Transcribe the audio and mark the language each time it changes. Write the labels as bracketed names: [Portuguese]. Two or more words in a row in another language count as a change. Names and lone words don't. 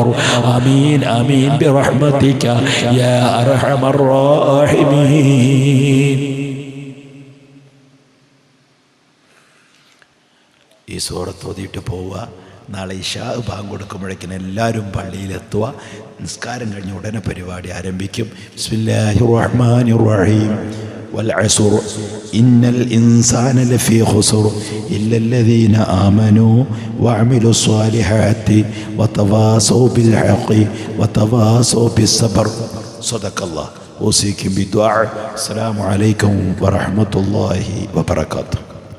[Arabic] آمين آمين برحمتك يا أرحم الراحمين. [Malayalam] ഈ സൂറത്ത് ഓതിയിട്ട് പോവുക. നാളെ ഇശാ ബാങ്ക് കൊടുക്കുമ്പോഴേക്കിന് എല്ലാവരും പള്ളിയിലെത്തുക. നിസ്കാരം കഴിഞ്ഞ് ഉടനെ പരിപാടി ആരംഭിക്കും. [Arabic] بسم الله الرحمن الرحيم. والعصر إن الإنسان لفي خسر إلا الذين آمنوا وعملوا الصالحات وتواصوا بالحق وتواصوا بالصبر. صدق الله. أوصيكم بالدعاء. السلام عليكم ورحمة الله وبركاته.